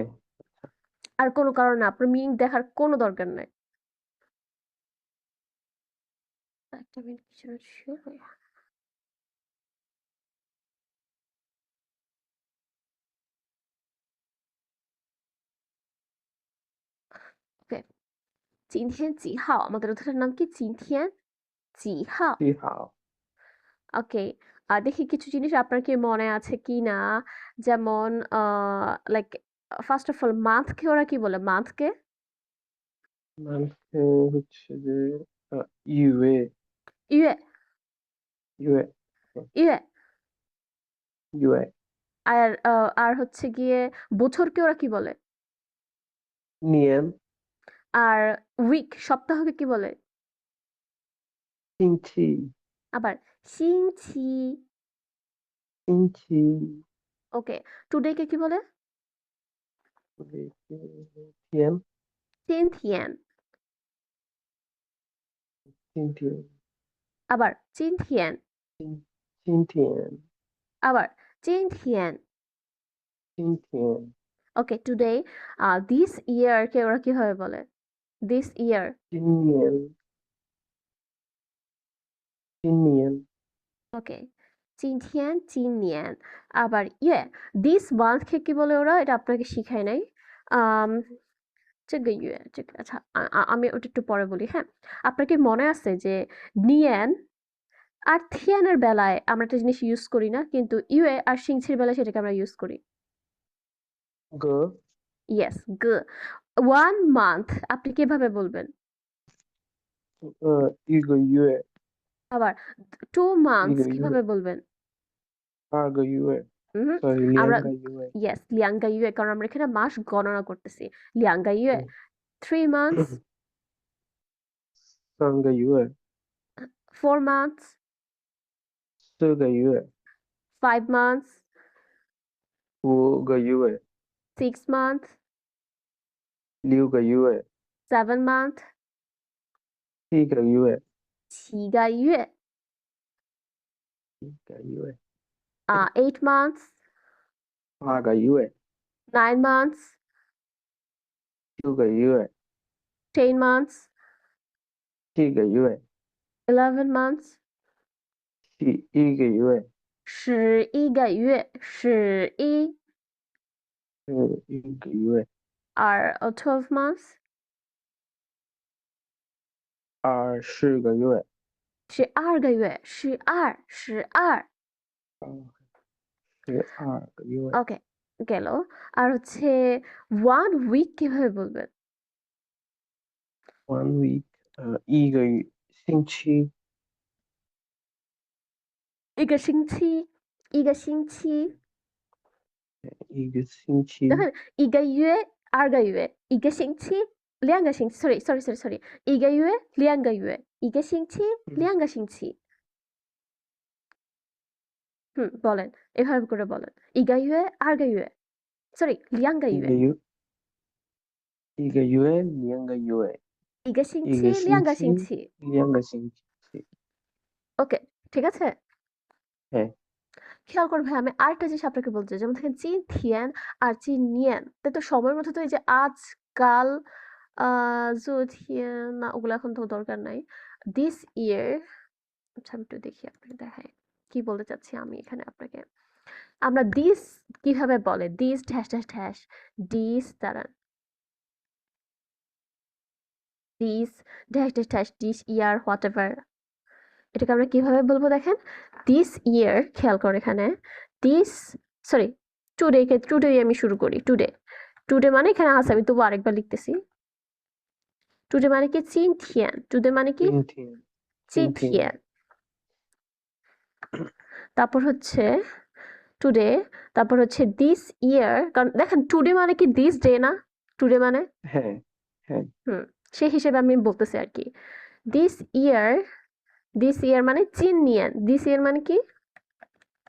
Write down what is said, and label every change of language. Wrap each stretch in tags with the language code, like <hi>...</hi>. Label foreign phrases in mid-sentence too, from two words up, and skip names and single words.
<bn>আর কোনো কারণে আপনার মিনিং দেখার কোনো দরকার নাই। একটা মিনিট পিছনে শুয়ে। ওকে,</bn> <zh>今天几号?</zh> <bn>আমাদের অধ্যায়ের নাম কি?</bn> <zh>今天几号? 你好。</zh> <bn>ওকে, দেখি কিছু জিনিস আপনার কি মনে আছে কি না। যেমন লাইক,</bn> <en>first of all,</en> <bn>মান্থকে ওরা কি বলে? মান্থকে মানে হচ্ছে যে ইউএ। ইয়ে</bn> <zh>ইউএ।</zh> <bn>ইয়ে।</bn> <zh>ইউএ।</zh> <bn>আর হচ্ছে গিয়ে বছরকে ওরা কি বলে?</bn> <zh>নিয়েন।</zh> <bn>আর উইক, সপ্তাহকে কি বলে?</bn> <zh>ইঞ্চি।</zh> <bn>আবার সিংছি।</bn> <zh>ইঞ্চি।</zh> <bn>ওকে, টুডেকে কি বলে? টিএম।</bn> <zh>今天今天。</zh> <bn>আবার 今天</bn> <zh>今天。</zh> <bn>আবার 今天</bn> <zh>今天。</zh> <bn>ওকে, টুডে।</bn> <en>this year</en> <bn>কে ওরা কিভাবে বলে?</bn> <en>this year.</en> <zh>今年。今年。</zh> <bn>ওকে, 今天 আবার ইয়ে,</bn> <en>this month</en> <bn>কে কি বলে ওরা? এটা আপনাকে শিখাই নাই। আম</bn> <zh>这个月</zh> <bn>আচ্ছা, আমি ওটা একটু পরে বলি, হ্যাঁ। আপনার কি মনে আছে যে নিয়েন আর থিয়ানের বেলায় আমরা একটা জিনিস ইউজ করি না, কিন্তু ইউএ আর সিংছির বেলায় সেটাকে আমরা ইউজ করি?</bn> <zh>গ।</zh> <bn>ইয়েস, গ। 1 মান্থ আপনি কিভাবে বলবেন?</bn> <zh>一个月。</zh> <bn>আবার 2 মান্থস</bn> <zh>一个月。</zh> <bn>কিভাবে বলবেন?</bn> <zh>2个月。</zh> <bn>হুম, সরি, আমরা</bn> <zh>2个月。</zh> <bn>ইয়েস,</bn> <zh>两个月,</zh> <bn>কারণ আমরা এখানে মাস গণনা করতেছি।</bn> <zh>两个月.</zh> <bn>3 মান্থস,</bn> <zh>3个月。</zh> <bn>4 মান্থস,</bn> <zh>4个月。</zh> <bn>5 মান্থস,</bn> <zh>5个月。</zh> <bn>6 মান্থস,</bn> <zh>6个月。</zh> <bn>7 মান্থ,</bn> <zh>7个月。 7个月, 7个月。</zh> <bn>8 মান্থs,</bn> <zh>8个月。</zh> <bn>9 মান্ths,</bn> <zh>9个月。</zh> <bn>10 months,</bn> <zh>7个月。</zh> <bn>11 months,</bn> <zh>11个月。 11个月， 11个月。</zh> <bn>আর 12 months,</bn> <zh>24个月。 12个月，12。 12个月。</zh> <bn>ওকে, গেল। আর হচ্ছে 1 উইক কিভাবে বলবেন? 1 week。</bn> <zh>一个星期。一个星期，一个星期。一个星期。 দেখেন, 一个月，2个月，一个星期，2个星期，sorry，一个月，2个月，一个星期，2个星期。</zh> <bn>বলেন, এভাবে করে বলেন।</bn> <zh>一个月，2个月，sorry，2个月，一个月，2个月。一个星期，2个星期。一个星期，2个星期。</zh> <bn>ওকে, ঠিক আছে? হ্যাঁ। খেয়াল করুন ভাই, আমি আরেকটা জিনিস আপনাকে বলতে চাই, যেমন দেখেন 今天 আর 今年, তাই তো সময়ের মধ্যে তো এই যে আজ, কাল,</bn> <zh>昨天,</zh> <bn>না ওগুলো এখন তো দরকার নাই।</bn> <en>this year,</en> <bn>আচ্ছা আমি একটু দেখি, আপনাকে দেখাই কি বলতে চাচ্ছি আমি এখানে আপনাকে। আমরা দিস কিভাবে বলে?</bn> <en>this dash dash dash, this দাঁড়ান, this dash dash dash, this year, whatever,</en> <bn>এটাকে আমরা কিভাবে বলবো দেখেন?</bn> <en>this year,</en> <bn>খেয়াল করে এখানে, দিস, সরি, টুডে আমি শুরু করি, টুডে। টুডে মানে এখানে আছে, আমি তবু আরেকবার লিখতেছি। টুডে মানে কি?</bn> <zh>今天,</zh> <bn>টুডে মানে কি?</bn> <zh>今天。今天。今天।</zh> <bn>তারপর হচ্ছে টুডে, তারপর হচ্ছে</bn> <en>this year,</en> <bn>কারণ দেখেন টুডে মানে কি?</bn> <en>this day</en> <bn>না? টুডে মানে, হ্যাঁ। হ্যাঁ। সেই হিসেবে আমি বলতেছি আর কি।</bn> <en>this year, this year</en> <bn>মানে 今年,</bn> <en>this year</en> <bn>মানে কি?</bn>